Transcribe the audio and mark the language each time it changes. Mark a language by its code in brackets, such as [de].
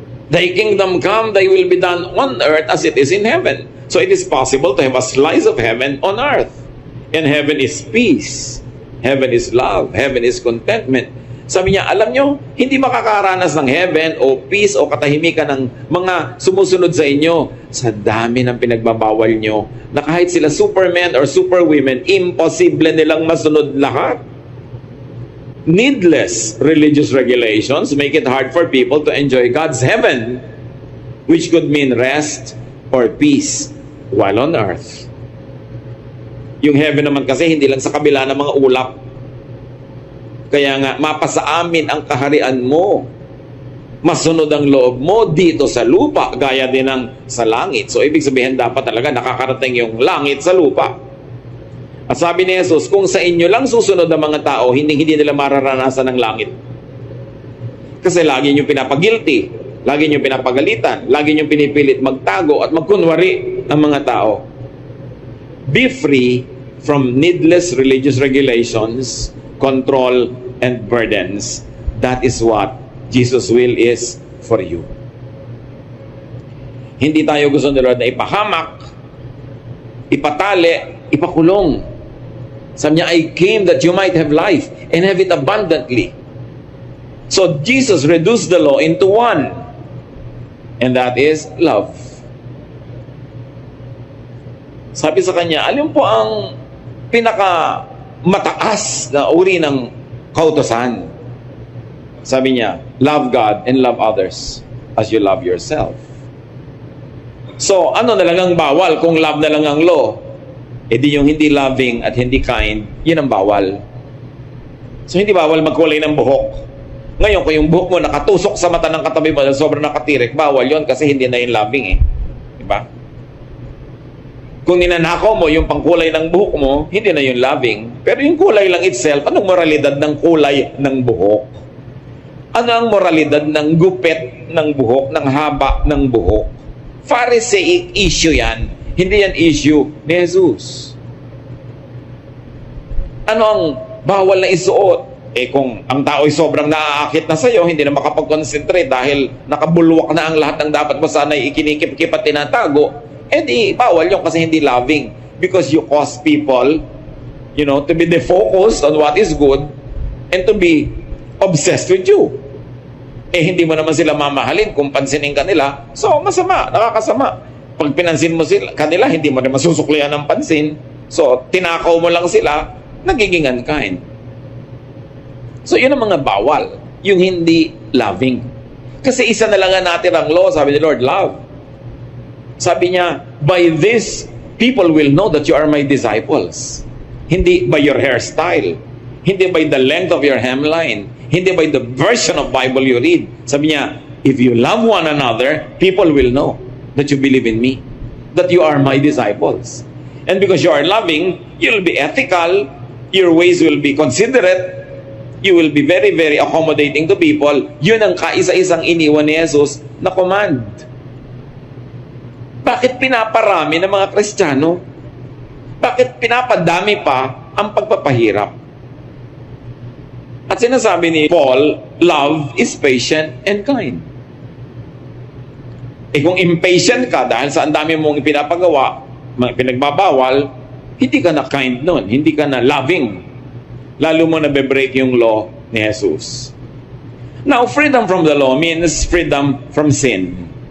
[en] Thy kingdom come, thy will be done on earth as it is in heaven. So it is possible to have a slice of heaven on earth. And heaven is peace. Heaven is love. Heaven is contentment. [tl] Sabi niya, alam nyo, hindi makakaranas ng heaven o peace o katahimikan ng mga sumusunod sa inyo sa dami ng pinagbabawal nyo na kahit sila supermen or superwomen, imposible nilang masunod lahat. [en] Needless religious regulations make it hard for people to enjoy God's heaven, which could mean rest or peace while on earth. [tl] Yung heaven naman kasi hindi lang sa kabila ng mga ulap. Kaya nga, mapasa amin ang kaharian mo. Masunod ang loob mo dito sa lupa, gaya din ng sa langit. So, ibig sabihin, dapat talaga nakakarating yung langit sa lupa. At sabi ni Jesus, kung sa inyo lang susunod ang mga tao, hindi nila mararanasan ng langit. Kasi lagi nyo pinapagilty, lagi nyo pinapagalitan, lagi nyo pinipilit magtago at magkunwari ang mga tao. [en] Be free from needless religious regulations, control, and burdens. That is what Jesus' will is for you. [tl] Hindi tayo gusto ni Lord na ipahamak, ipatali, ipakulong. Sabi niya, [en] I came that you might have life and have it abundantly. So Jesus reduced the law into one, and that is love. [tl] Sabi sa kanya, alin po ang pinaka mataas na uri ng kautusan? Sabi niya, [en] love God and love others as you love yourself. [tl] So, ano na lang ang bawal kung love na lang ang law? E di yung hindi loving at hindi kind, yun ang bawal. So, hindi bawal magkulay ng buhok. Ngayon, kung yung buhok mo nakatusok sa mata ng katabi mo na sobrang nakatirik, bawal yun kasi hindi na yung loving eh. Diba? Kung ninanakaw mo yung pangkulay ng buhok mo, hindi na yung loving. Pero yung kulay lang itself, anong moralidad ng kulay ng buhok? Ano ang moralidad ng gupit ng buhok, ng haba ng buhok? Pharisaic issue yan. Hindi yan issue ni Jesus. Ano ang bawal na isuot? Eh kung ang tao ay sobrang naaakit na sa'yo, hindi na makapag-concentrate dahil nakabulwak na ang lahat ng dapat mo sana'y ikinikip-kip at tinatago, eh di, bawal yun kasi hindi loving. [en] Because you cause people, to be defocused on what is good and to be obsessed with you. [tl] Eh, hindi mo naman sila mamahalin kung pansinin ka nila. So, masama, nakakasama. Pag pinansin mo sila, kanila, hindi mo naman susuklian ng pansin. So, tinakaw mo lang sila, nagiging unkind. So, yun ang mga bawal. Yung hindi loving. Kasi isa na lang natin ang law, sabi ni Lord, love. Sabi niya, [en] by this, people will know that you are my disciples. Hindi by your hairstyle. Hindi by the length of your hemline. Hindi by the version of Bible you read. [tl] Sabi niya, [en] if you love one another, people will know that you believe in me. That you are my disciples. And because you are loving, you'll be ethical. Your ways will be considerate. You will be very, very accommodating to people. [tl] Yun ang kaisa-isang iniwan ni Jesus na command. Bakit pinaparami ng mga Kristiyano? Bakit pinapadami pa ang pagpapahirap? At sinasabi ni Paul, [en] love is patient and kind. [tl] Eh kung impatient ka dahil sa ang dami mong pinapagawa, pinagbabawal, hindi ka na kind nun, hindi ka na loving. Lalo mo na be-break yung law ni Jesus. [en] Now, freedom from the law means freedom from sin.